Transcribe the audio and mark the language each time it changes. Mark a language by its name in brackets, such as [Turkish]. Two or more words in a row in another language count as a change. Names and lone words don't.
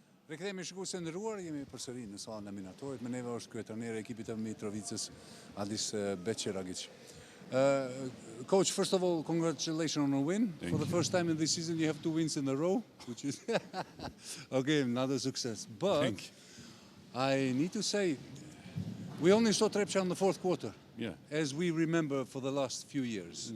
[Albanian] Rikthehemi shikues të nderuar, jemi përsëri në sallën e minatorit. Me neve është kryetari i ekipit të Mitrovicës, Adis Bećiragić. [English] Coach, first of all, congratulations on a win. For the first time in this season, you have 2 wins in a row, which is okay, another success. But I need to say, we only saw Trepça in the fourth quarter, as we remember for the last few years.